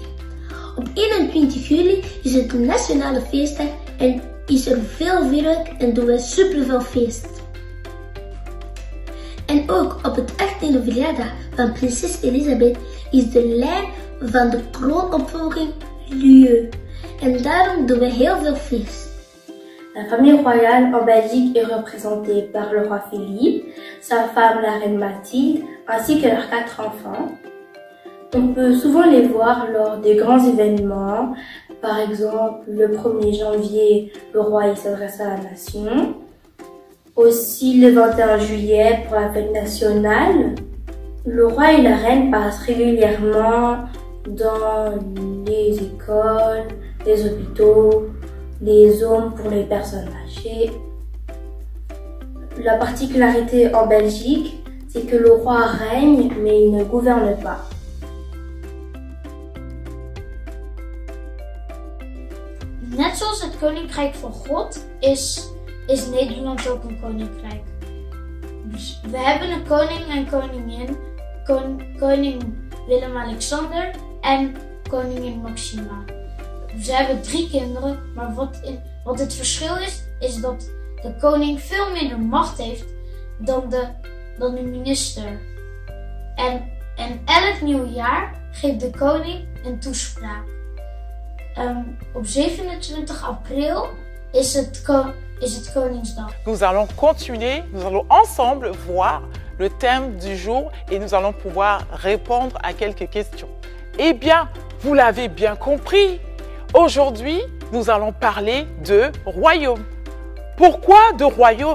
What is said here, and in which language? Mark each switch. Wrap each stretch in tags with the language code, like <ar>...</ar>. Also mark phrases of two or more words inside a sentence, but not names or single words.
<nl>Op 21 juli is het een nationale feestdag en is er veel vuurwerk en doen we superveel feest. En ook op het 18e verjaardag van prinses Elisabeth is de lijn van de kroonopvolging lieu. En daarom doen we heel veel feest.</nl> <fr>La famille royale en Belgique est représentée par le roi Philippe, sa femme la reine Mathilde, ainsi que leurs 4 enfants. On peut souvent les voir lors des grands événements, par exemple le 1er janvier, le roi s'adresse à la nation, aussi le 21 juillet pour la fête nationale. Le roi et la reine passent régulièrement dans les écoles, les hôpitaux, les zones pour les personnes âgées. La particularité en Belgique, c'est que le roi règne, mais il ne gouverne pas.</fr> <nl>Net zoals het Koninkrijk van God is Nederland ook een koninkrijk. Dus we hebben een koning en koningin, koning Willem-Alexander en koningin Maxima. Ze hebben 3 kinderen, maar wat het verschil is dat de koning veel minder macht heeft dan de minister. En elk nieuw jaar geeft de koning een toespraak. Op 27 april is het Koningsdag.</nl> <fr>Nous allons continuer, nous allons ensemble voir le thème du jour et nous allons pouvoir répondre à quelques questions. Eh bien, vous l'avez bien compris, aujourd'hui, nous allons parler de royaume. Pourquoi de royaume?</fr>